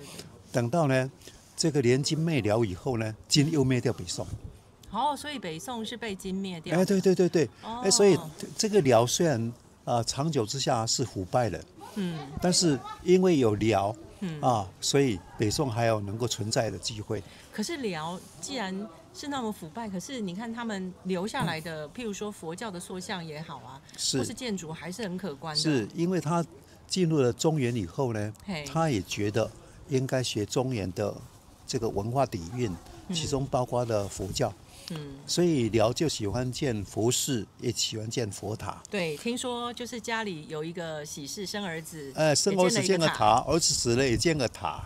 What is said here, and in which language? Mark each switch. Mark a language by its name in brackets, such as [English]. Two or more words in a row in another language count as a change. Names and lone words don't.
[Chinese] 等到呢這個聯金滅遼以後呢，金又滅掉北宋。所以北宋是被金滅掉。對。所以這個遼雖然長久之下是腐敗了，但是因為有遼， 所以北宋還有能夠存在的機會。可是遼既然是那麼腐敗，可是你看他們留下來的，譬如說佛教的塑像也好啊，或是建築還是很可觀的。是因為他進入了中原以後呢，他也覺得應該學中原的這個文化底蘊，其中包括了佛教。所以遼就喜歡建佛寺，也喜歡建佛塔。对，聽說就是家裡有一個喜事，生兒子，生兒子建個塔，兒子死了也建個塔。